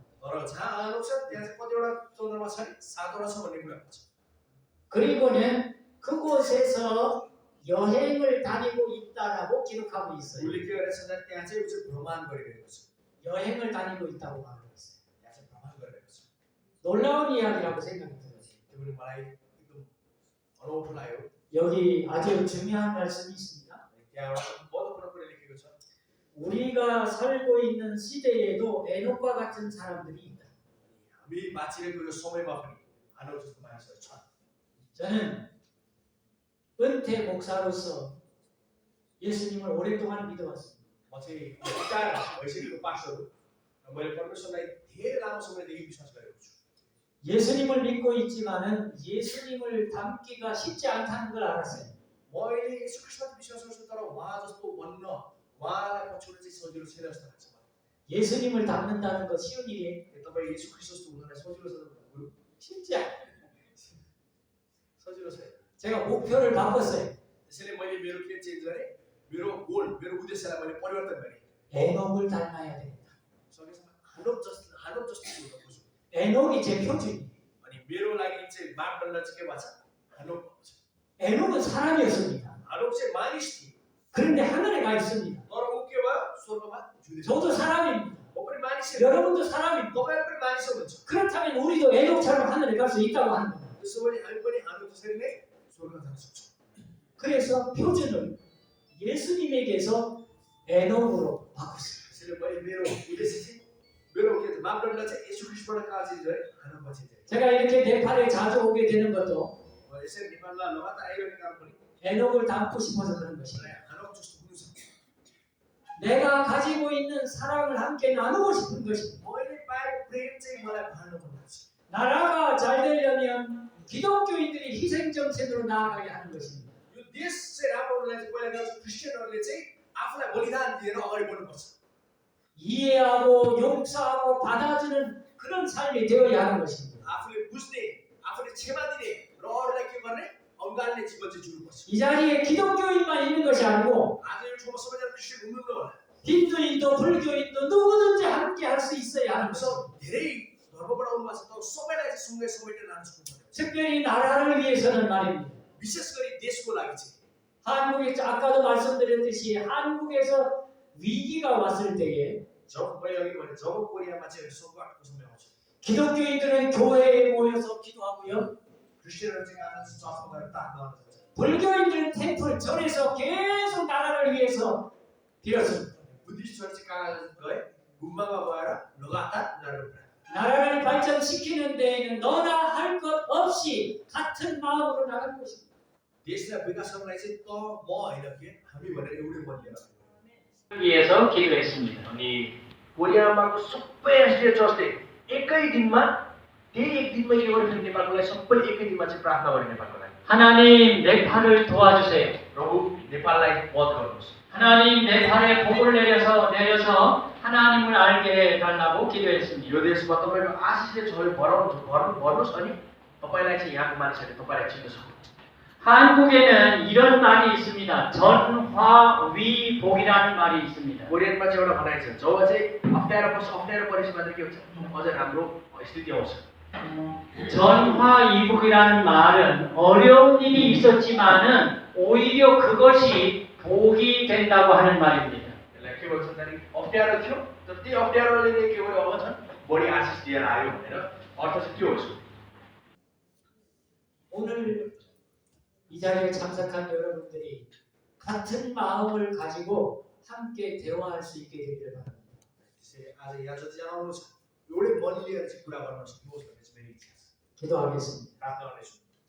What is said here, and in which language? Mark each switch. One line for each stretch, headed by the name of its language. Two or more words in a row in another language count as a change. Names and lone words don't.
Nepali: तर जहाँ आलोक छ त्यहाँ चाहिँ कतिवटा चन्द्रमा छ नि? 7वटा छ भन्ने कुरा छ.
Korean: 그리고는 그곳에서 여행을 다니고 있다라고 기록하고 있어요.
Nepali: उसले के गरेछ भने त्यहाँ चाहिँ उ चाहिँ भ्रमण गरिरहेको छ.
Korean: 여행을 다니고 있다고 말하고 있어요.
Nepali: त्यहाँ चाहिँ भ्रमण गरिरहेको छ.
Korean: 놀라운 이야기라고 생각이 들어요.
Nepali: त्यो पनि मलाई एकदम अनौठो लाग्यो.
Korean: 여기 아주 중요한 말씀이 있습니다.
Nepali: त्यहाँ एउटा महत्त्वपूर्ण कुरा लेखेको छ.
Korean: 우리가 살고 있는 시대에도 에녹과 같은 사람들이 있다.
Nepali: हामी बाँचिरहेको यो समयमा पनि हानोक जस्तो मानिसहरू छन्.
Korean: 저는 은퇴 목사로서 예수님을 오랫동안 믿어왔습니다.
Nepali: म चाहिँ रिटायर भइसकेको पास्टर हो र मैले परमेश्वरलाई धेरै लामो समयदेखि विश्वास गरेको छु.
Korean: 예수님을 믿고 있지만은 예수님을 닮기가 쉽지 않다는 걸 알았어요.
Nepali: मैले येशू ख्रीष्टमा विश्वास गर्छु तर उहाँ जस्तो बन्न उहाँलाई पछ्याउन चाहिँ सजिलो छैन जस्तो लाग्छ मलाई.
Korean: 예수님을 닮는다는 거 쉬운 일이에요?
Nepali: तपाईँ येशू ख्रीष्ट जस्तो हुनलाई सजिलो छ त?
Korean: 쉽지 않아요.
Nepali: सजिलो छैन.
Korean: 제가 목표를 바꿨어요.
Nepali: त्यसैले मैले मेरो के चेन्ज गरेँ? मेरो गोल, मेरो उद्देश्यलाई मैले परिवर्तन गरेँ.
Korean: 에녹을 닮아야 되겠다.
Nepali: सकेसम्म हानोक जस्तो हुन खोज्छु.
Korean: 에녹이 제 표준이에요.
Nepali: अनि मेरो लागि चाहिँ मापदण्ड चाहिँ के भएको छ? हानोक भएको छ.
Korean: 에녹은 사람이었습니다.
Nepali: हानोक चाहिँ मानिस थियो.
Korean: 그런데 하늘에 가 있습니다.
Nepali: तर ऊ के भयो? स्वर्गमा जुधेछ.
Korean: 저도 사람입니다.
Nepali: म पनि मानिस हो.
Korean: 여러분도 사람입니다.
Nepali: तपाईहरु पनि मानिस हुनुहुन्छ.
Korean: 그렇다면 우리도 에녹처럼 하늘에 갈 수 있다고 하는 거예요.
Nepali: त्यसो भने हामी पनि हानोक जसरी नै स्वर्ग जान सक्छौँ.
Korean: 그래서 표준을 예수님에게서 에녹으로 바꿨어요.
Nepali: त्यसैले मैले मेरो उद्देश्य चाहिँ मेरो के मापदण्ड चाहिँ येशू ख्रीष्टबाट कहाँ चाहिँ गए? हानोकमा चाहिँ गए.
Korean: 제가 이렇게 네팔에 자주 오게 되는 것도
Nepali: यसरी नेपालमा लगातार आइरहने कारण पनि
Korean: 에녹을 닮고 싶어서 그런 것이에요.
Nepali: मलाई हानोक जस्तो हुनु छ.
Korean: 내가 가지고 있는 사랑을 함께 나누고 싶은 것입니다.
Nepali: मैले पाएको प्रेम चाहिँ मलाई बाँड्नु मन लाग्छ.
Korean: 나라가 잘 되려면 기독교인들이 희생정신으로 나아가게 하는 것입니다.
Nepali: यो देश चाहिँ राम्रो हुनलाई चाहिँ पहिला क्रिस्चियनहरूले चाहिँ आफूलाई बलिदान दिएर अगाडि बढ्नुपर्छ.
Korean: 이해하고 용서하고 받아주는 그런 삶이 되어야 하는 것입니다.
Nepali: आफूले बुझ्ने आफूले क्षमा दिने र अरूलाई के गर्ने अङ्गालले जीवन चाहिँ जुनुपर्छ
Korean: 이 자리에 기독교인만 있는 것이 아니고
Nepali: आज यो ठाउँमा सबैजना क्रिस्चियन हुनुहुन्न होला
Korean: 힌두인도 불교인도 누구든지 함께 할 수 있어야 하는 so 것입니다.
Nepali: धेरै धर्मबाट आउनु भएको छ तर सबैलाई चाहिँ सँगै समेटेर लानु सक्नुपर्छ
Korean: 특별히 ना라를 위해서는 말입니다.
Nepali: विशेष गरी देशको लागि चाहिँ
Korean: 한국에 아까도 말씀드렸듯이 한국에서 위기가 왔을 때에
Nepali: जब मैले अघि भने जब कोरियामा चाहिँ सङ्कटको समय आउँछ
Korean: 기독교인들은 교회에 모여서 기도하고요.
Nepali: क्रिस्चियनहरू चाहिँ आज चर्चमा गएर प्रार्थना गर्न जान्छ
Korean: 불교인들은 템플 절에서 계속 나라를 위해서 빌었습니다.
Nepali: बुद्धिस्टहरू चाहिँ कहाँ गए गुम्बामा गएर लगातार उनीहरू प्रार्थना
Korean: 나라를 발전시키는 데에는 너나 할 것 없이 같은 마음으로 나가는 것입니다.
Nepali: देशलाई विकास गर्नलाई चाहिँ त म होइन के हामी भनेर एउटै मन लिएर
Korean: 위해서 기도했습니다.
Nepali: अनि कोरियामाको सबै राष्ट्रिय चर्चले एकै दिनमा त्यही एक दिनमा के गर्यो भने नेपालको लागि सबै एकै दिनमा चाहिँ प्रार्थना गर्ने नेपालको लागि
Korean: 하나님 네팔을 도와주세요.
Nepali: प्रभु नेपाललाई मद्दत गर्नुहोस्
Korean: 하나님 네팔에 복을 내려서 하나님을 알게 해달라고 기도했습니다.
Nepali: यो देशमा तपाईँको आशिषले झोल भर्नुहोस् अनि तपाईँलाई चाहिँ यहाँको मानिसहरूले तपाईँलाई चिन्न सक्नुहुन्छ
Korean: 한국에는 이런 말이 있습니다. 전화위복이라는 말이 있습니다.
Nepali: कोरियनमा चाहिँ एउटा भनाइ छ जब चाहिँ अप्ठ्यारो परेपछि मात्र के हुन्छ अझ राम्रो स्थिति आउँछ
Korean: 전화위복이라는 말은 어려운 일이 있었지만은 오히려 그것이 복이 된다고 하는 말입니다.
Nepali: यसलाई के भन्छ भन्दाखेरि अप्ठ्यारो थियो तर त्यो अप्ठ्यारोले के गर्यो अब झन् बढी आशिष लिएर आयो भनेर अर्थ चाहिँ त्यो हो
Korean: 오늘 이 जा리에 참석한 여러분들이 같은 마음을 가지고 함께 대화할 수 있게 되기를 바랍니다.
Nepali: आज यहाँ जतिजना आउनु छ एउटै मन लिएर चाहिँ कुरा गर्न सक्नुहोस् भन्ने चाहिँ मेरो इच्छा छ
Korean: 기도하겠습니다.
Nepali: प्रार्थना गर्नेछु